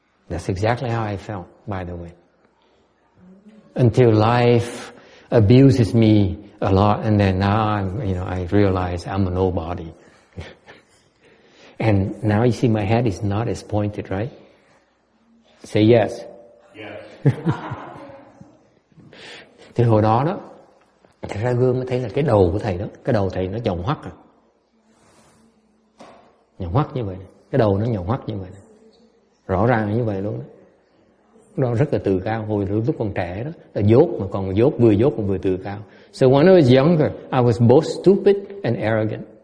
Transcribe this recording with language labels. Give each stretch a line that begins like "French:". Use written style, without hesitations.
English: That's exactly how I felt, by the way. Until life abuses me a lot, and then now I realize I'm a nobody. And now you see my head is not as pointed, right? Say yes. Yes.
Vietnamese: Thì hồi đó thầy ra gương mới thấy là cái đầu của thầy đó, cái đầu thầy nó nhọn hoắt à. Nhọn hoắt như vậy, cái đầu nó nhọn hoắt như vậy, rõ ràng như vậy luôn đó. Đó rất là tự cao, hồi lúc còn trẻ đó, là dốt mà còn dốt còn vừa tự cao.
English: So when I was younger, I was both stupid and arrogant.